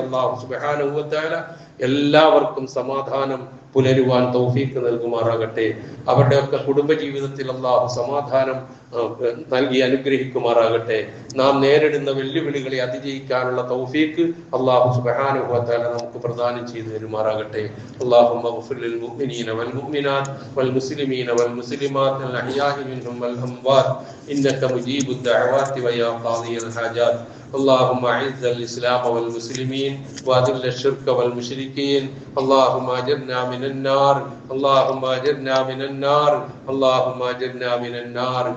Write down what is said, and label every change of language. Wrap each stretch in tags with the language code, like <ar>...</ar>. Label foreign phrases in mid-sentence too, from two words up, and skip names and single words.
<ml>അല്ലാഹു</ml> <ar>سبحانه وتعالى</ar> <ml>എല്ലാവർക്കും സമാധാനം പുലരുവാൻ തൗഫീഖ് നൽകുമാറാകട്ടെ. അവരുടെയൊക്കെ കുടുംബ ജീവിതത്തിൽ അല്ലാഹു സമാധാനം നൽകി അനുഗ്രഹിക്കുമാറാകട്ടെ. നാം നേരിടുന്ന വെല്ലുവിളികളെ അതിജയിക്കാനുള്ള തൗഫീഖ് അല്ലാഹു</ml> <ar>سبحانه وتعالى</ar> <ml>നമുക്ക് പ്രദാനം ചെയ്തു തരുമാറാകട്ടെ.</ml> <ar>اللهم اغفر للمؤمنين والمؤمنات والمسلمين والمسلمات الأحياء منهم والأموات إنك مجيب الدعوات ويا قاضي الحاجات. اللهم اعز الاسلام والمسلمين واذل الشرك والمشركين. اللهم اجرنا من النار، اللهم اجرنا من النار، اللهم اجرنا من النار.</ar>